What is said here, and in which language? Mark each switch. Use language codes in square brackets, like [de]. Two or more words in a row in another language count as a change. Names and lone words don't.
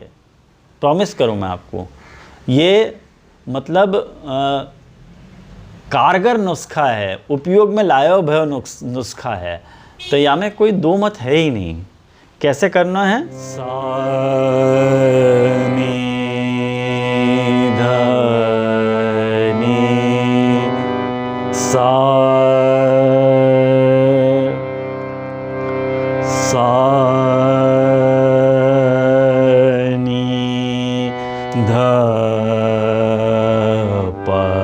[hi] प्रॉमिस करूं मैं आपको। ये मतलब कारगर नुस्खा है, उपयोग में लायो भय नुस्खा है। तो या में कोई दो मत है ही नहीं। कैसे करना है? सा नी ध नी सा सा नी ध प